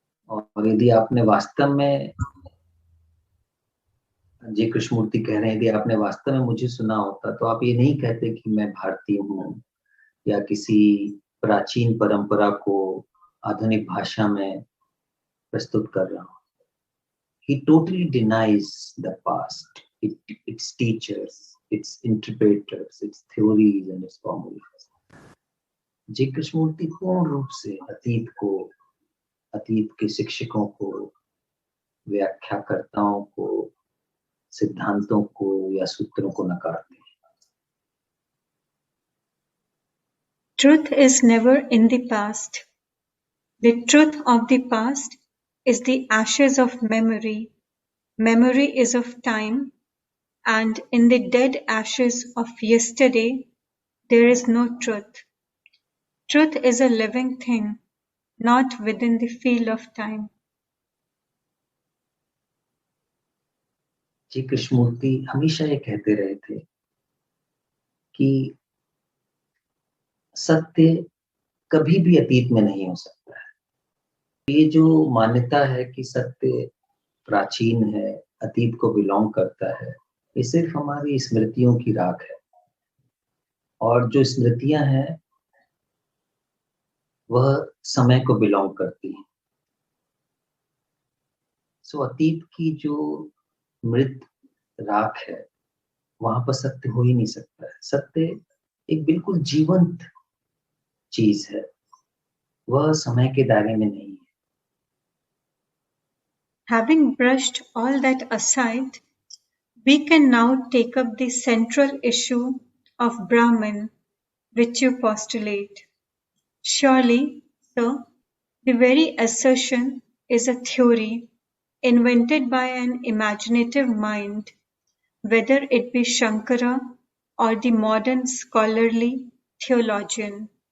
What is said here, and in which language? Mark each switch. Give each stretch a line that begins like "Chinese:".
Hindi: और यदि आपने वास्तव में, जय कृष्णमूर्ति कह रहे हैं, यदि आपने वास्तव में मुझे सुना होता तो आप ये नहीं कहते कि मैं भारतीय हूँ या किसी प्राचीन परंपरा को आधुनिक भाषा में प्रस्तुत कर रहा हूँ।
English: He totally denies the past, its teachers, its interpreters, its theories and its formulas.
Hindi: जय कृष्णमूर्ति पूर्ण रूप से अतीत को, अतीत के शिक्षकों को, व्याख्याकर्ताओं को, सिद्धांतों को या सूत्रों को नकारते हैं।
English: Truth is never in the past. The truth of the past is the ashes of memory. Memory is of time, and in the dead ashes of yesterday, there is no truth. Truth is a living thing, not within the field of time.
Hindi: जी कृष्णमूर्ति हमेशा ये कहते रहे थे कि सत्य कभी भी अतीत में नहीं हो सकता है। ये जो मान्यता है कि सत्य प्राचीन है, अतीत को बिलोंग करता है, ये सिर्फ हमारी स्मृतियों की राख है। और जो स्मृतियां हैं वह समय को बिलोंग करती हैं। सो अतीत की जो मृत राख है वहां पर सत्य हो ही नहीं सकता है। सत्य एक बिल्कुल जीवंत चीज है, वह समय के दायरे में नहीं है।
English: Having brushed all that aside, we can now take up the central issue of Brahman, which you postulate. Surely, sir, the very assertion is a theory invented by an imaginative mind, whether it be Shankara or the modern scholarly theologian.